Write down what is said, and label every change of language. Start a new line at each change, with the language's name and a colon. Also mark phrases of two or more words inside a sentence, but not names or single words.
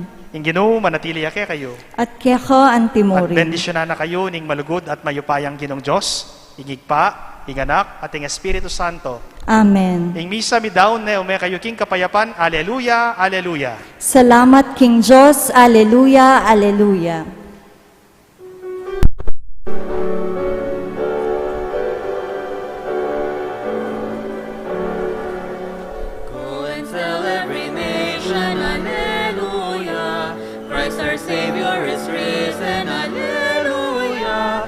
Pampanga: Ing Ginoo, manatili ake kayo. At keko At antimori. bendisyonan na kayo ning malugod at mayupayang Ginong Diyos, ingigpa, inganak, at ing Espiritu Santo. Amen. Ing misa mi daon na ume kayo king kapayapan. Aleluya, aleluya. Salamat King Diyos. Aleluya, aleluya.
English: Go and tell every nation, Alleluia. Christ our Savior is risen, Alleluia.